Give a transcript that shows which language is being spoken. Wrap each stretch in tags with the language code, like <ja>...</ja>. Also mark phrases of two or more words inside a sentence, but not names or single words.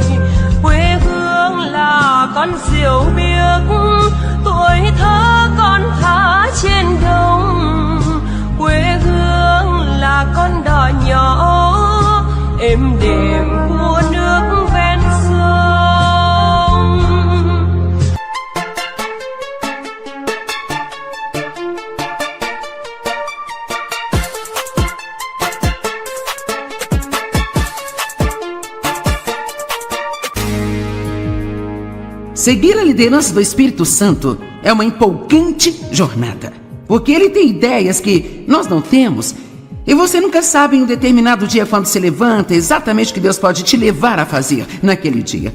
<vi>Quê hương là con diều biếc, tuổi thơ con thả trên đồng. Quê hương là con đò nhỏ êm đềm của nước ven sông.</vi> <pt>Seguir a liderança do Espírito Santo é uma empolgante jornada, porque ele tem ideias que nós não temos, e você nunca sabe em um determinado dia, quando se levanta, exatamente o que Deus pode te levar a fazer naquele dia.</pt>